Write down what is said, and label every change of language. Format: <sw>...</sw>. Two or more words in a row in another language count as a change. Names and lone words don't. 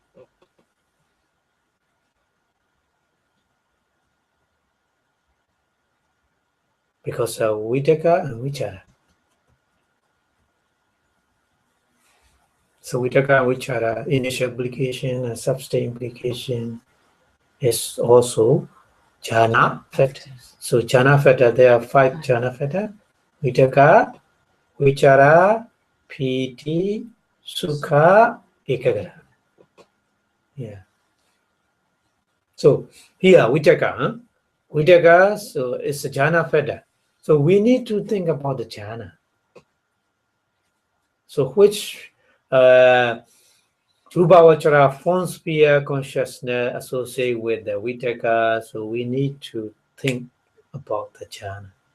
<en>Because of vitaka and vichara. So vitaka and vichara, initial application and sustained application, is also jhana feta. So jhana feta, there are 5 jhana feta:</en> <pi>vitaka, vichara, piti, sukha, ekaggata.</pi> <en>Yeah. So here vitaka, vitaka, so it's a jhana feta. So we need to think about the jhana. So which Rupavachara form sphere consciousness associated with the vitaka, so we need to think about the jhana.</en>